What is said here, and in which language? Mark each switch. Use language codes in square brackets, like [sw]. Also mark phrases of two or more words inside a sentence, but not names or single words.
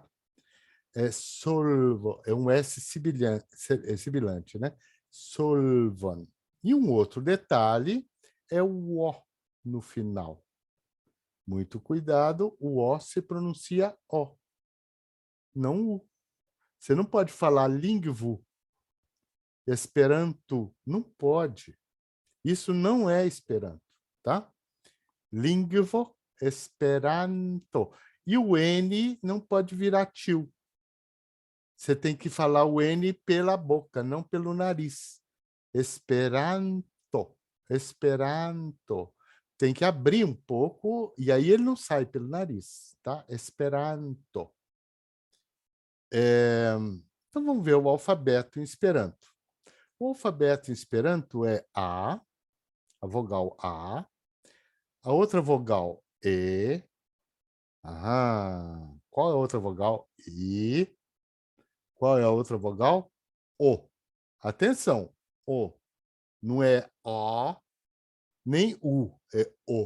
[pt] Solvo, é um S sibilante, né? Solvon. E um outro detalhe é o O no final. Muito cuidado, o O se pronuncia O, não U. Você não pode falar [eo] lingvo, esperanto, [pt] não pode. Isso não é esperanto, tá? [eo] Lingvo, esperanto. [pt] E o N não pode virar tio. Você tem que falar o N pela boca, não pelo nariz. Esperanto, esperanto. Tem que abrir um pouco e aí ele não sai pelo nariz, tá? Esperanto. Então vamos ver o alfabeto em Esperanto. O alfabeto em Esperanto é a vogal A, a outra vogal E. Qual é a outra vogal? I. Qual é a outra vogal? O. Atenção, O. Não é O, nem U, é O.